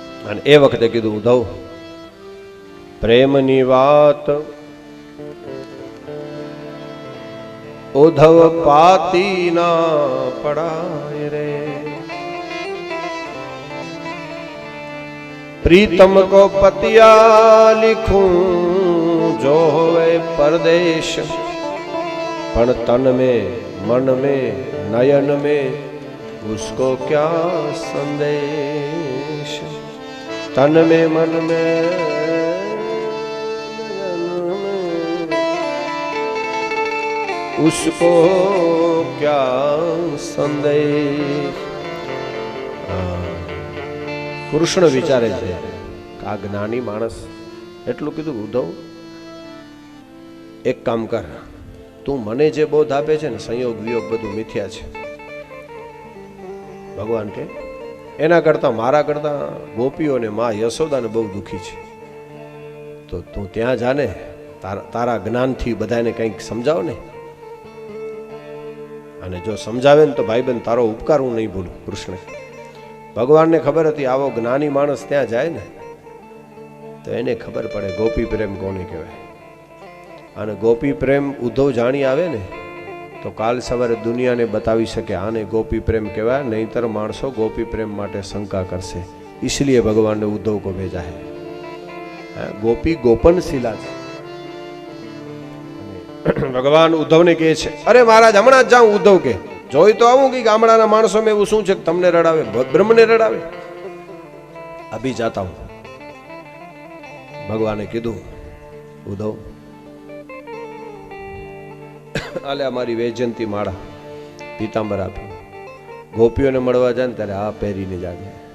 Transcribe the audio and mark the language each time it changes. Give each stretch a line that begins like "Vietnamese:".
Gujarati: અને એ વખતે કીધું ઉધવ, પ્રેમની વાત ઉધવ પાતી ના પડાય રે.
Hindi: प्रीतम को पतिया लिखूं जो होवे परदेश,
Gujarati: पण
Hindi: तन में मन में नयन में उसको क्या संदेश. तन में मन में उसको क्या संदेश.
Gujarati: કૃષ્ણ વિચારે છે કે આ જ્ઞાની માણસ એટલું કીધું, ઉદ્ધવ એક કામ કર, તું મને જે બોધ આપે છે ને સંયોગ વિયોગ બધું મિથ્યા છે. ભગવાન કે એના કરતા મારા કરતા ગોપીઓને માં યશોદાને બહુ દુખી છે, તો તું ત્યાં જાને, તારા જ્ઞાનથી બધાને કંઈક સમજાવ ને. અને જો સમજાવે ને તો ભાઈબંધ તારો ઉપકાર હું નહીં ભૂલું. કૃષ્ણ ભગવાનને ખબર હતી આવો જ્ઞાની માણસ ત્યાં જાય ને તો એને ખબર પડે ગોપી પ્રેમ કોને કહેવાય. અને ગોપી પ્રેમ ઉદ્ધવ જાણી આવે ને તો કાલ સવારે દુનિયાને બતાવી શકે આને ગોપી પ્રેમ કહેવાય, નહીંતર માણસો ગોપી પ્રેમ માટે શંકા કરશે.
Hindi: इसलिए भगवान ने उद्धव को भेजा है. गोपी गोपन शिला
Gujarati: છે. ભગવાન ઉદ્ધવને કહે છે, અરે મહારાજ હમણાં જ જાઉં. ઉદ્ધવ કે જોઈ તો આવું કે ગામડાના માણસો મેં એવું શું છે કે તમને રડાવે, બ્રહ્મને રડાવે.
Hindi: અભી જાતા હું.
Gujarati: ભગવાને કીધું, ઉદ્ધવ આલે અમારી વૈજયંતી માળા પીતાંબર આપ્યું, ગોપીઓને મળવા જાય ને ત્યારે આ પહેરીને જાજે.